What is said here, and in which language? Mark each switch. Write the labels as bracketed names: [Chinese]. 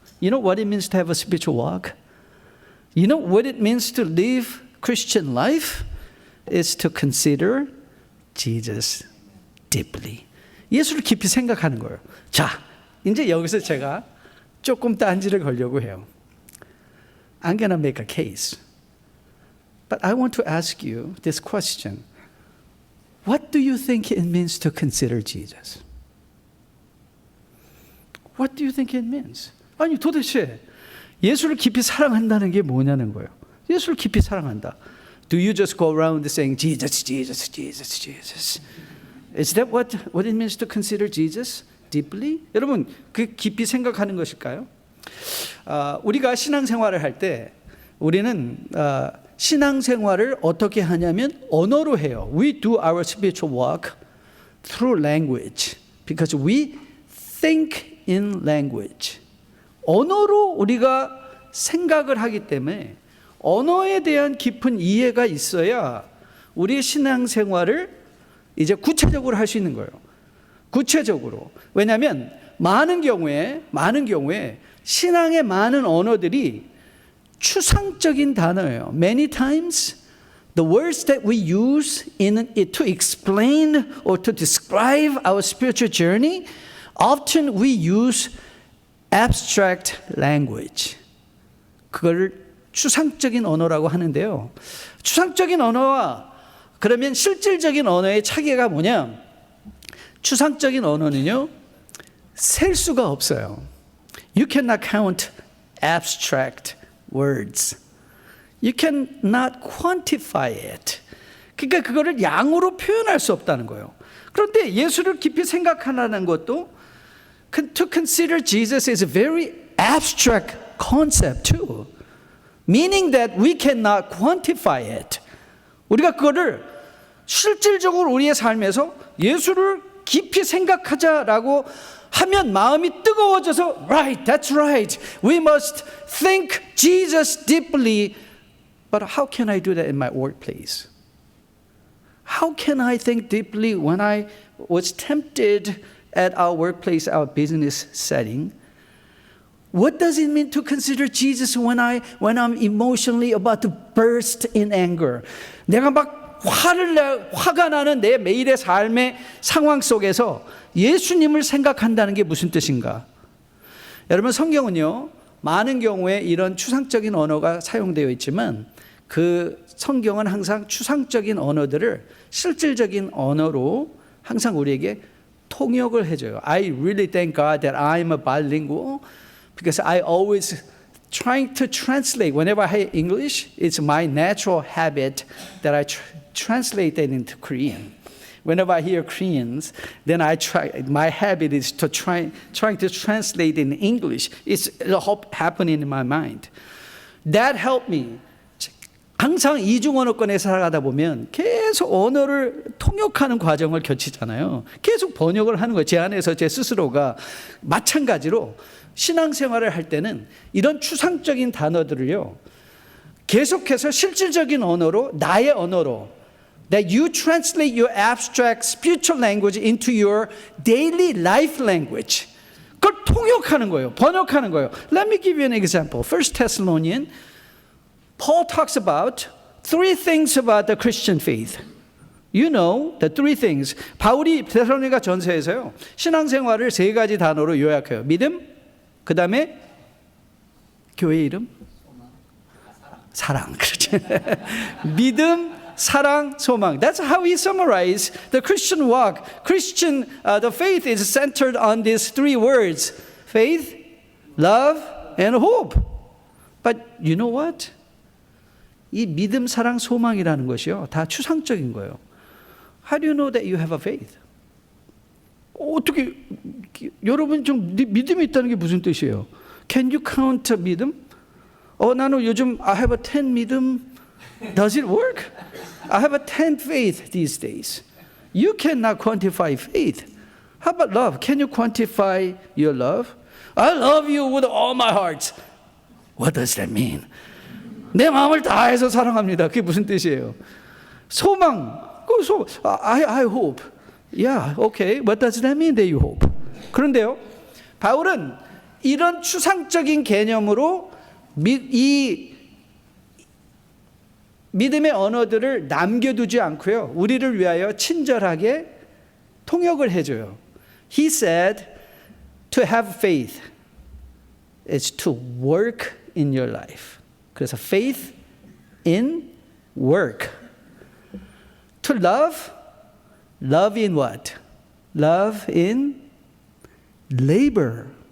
[English] You know what it means to have a spiritual walk? You know what it means to live Christian life? Is to consider Jesus deeply. [Korean] 예수를 깊이 생각하는 거예요. 자, 이제 여기서 제가 조금 딴지를 걸려고 해요. [English] I'm going to make a case. But I want to ask you this question. What do you think it means to consider Jesus? What do you think it means? [Korean] 아니 도대체 예수를 깊이 사랑한다는 게 뭐냐는 거예요. 예수를 깊이 사랑한다. [English] Do you just go around saying Jesus, Jesus, Jesus, Jesus? Is that what it means to consider Jesus deeply? [Korean] 여러분, 그 깊이 생각하는 것일까요? 우리가 신앙생활을 할 때 우리는 신앙생활을 어떻게 하냐면 언어로 해요. [English] We do our spiritual walk through language because we think in language. [Korean] 언어로 우리가 생각을 하기 때문에 언어에 대한 깊은 이해가 있어야 우리의 신앙생활을 이제 구체적으로 할 수 있는 거예요. 구체적으로. 왜냐하면 많은 경우에 신앙의 많은 언어들이 추상적인 단어예요. [English] Many times the words that we use to explain or to describe our spiritual journey, often we use abstract language. [Korean] 그걸 추상적인 언어라고 하는데요. 추상적인 언어와 그러면 실질적인 언어의 차이가 뭐냐? 추상적인 언어는요, 셀 수가 없어요. [English] You cannot count abstract words. You cannot quantify it. [Korean] 그러니까 그거를 양으로 표현할 수 없다는 거예요. 그런데 예수를 깊이 생각하라는 것도 [English] to consider Jesus is a very abstract concept too. Meaning that we cannot quantify it. [Korean] 우리가 그거를 실질적으로 우리의 삶에서 예수를 깊이 생각하자라고 하면 마음이 뜨거워져서 [English] Right, that's right. We must think Jesus deeply. But how can I do that in my workplace? How can I think deeply when I was tempted at our workplace, our business setting? What does it mean to consider Jesus when I'm emotionally about to burst in anger? [Korean] 내가 막 화가 나는 내 매일의 삶의 상황 속에서 예수님을 생각한다는 게 무슨 뜻인가? 여러분 성경은요 많은 경우에 이런 추상적인 언어가 사용되어 있지만 그 성경은 항상 추상적인 언어들을 실질적인 언어로 항상 우리에게 통역을 해줘요. [English] I really thank God that I'm a bilingual because I always trying to translate. Whenever I hear English, it's my natural habit that I translate that into Korean. Whenever I hear Koreans, then I try. My habit is to trying to translate in English. It's happening in my mind. That helped me. [Korean] 항상 이중 언어권에 살아가다 보면 계속 언어를 통역하는 과정을 거치잖아요. 계속 번역을 하는 거예요. 제 안에서 제 스스로가 마찬가지로 신앙생활을 할 때는 이런 추상적인 단어들을요 계속해서 실질적인 언어로 나의 언어로 [English] that you translate your abstract spiritual language into your daily life language. [Korean] 그걸 통역하는 거예요. 번역하는 거예요. [English] Let me give you an example. 1 Thessalonians, Paul talks about three things about the Christian faith. You know the three things. [Korean] 바울이 데살로니가 전서에서요. 신앙생활을 세 가지 단어로 요약해요. 믿음, 그 다음에 교회 이름? 사랑. 그렇죠. 믿음, 사랑, 소망. [English] That's how he summarized the Christian walk. The faith is centered on these three words. Faith, love, and hope. But you know what? [Korean] 이 믿음, 사랑, 소망이라는 것이요. 다 추상적인 거예요. [English] How do you know that you have a faith? [Korean] 어떻게, 여러분 좀 믿음이 있다는 게 무슨 뜻이에요? [English] Can you count 믿음? [Korean] 나는 요즘 [English] I have a 10 믿음. Does it work? I have a 10 faith these days. You cannot quantify faith. How about love? Can you quantify your love? I love you with all my heart. What does that mean? [Korean] 내 마음을 다해서 사랑합니다. 그게 무슨 뜻이에요? 소망. [English] I hope. Yeah, okay. What does that mean that you hope? [Korean] 그런데요, 바울은 이런 추상적인 개념으로 이 믿음의 언어들을 남겨두지 않고요, 우리를 위하여 친절하게 통역을 해줘요. [English] He said, to have faith is to work in your life. [Korean] 그래서 [English] faith in work. To love, love in what? Love in labor.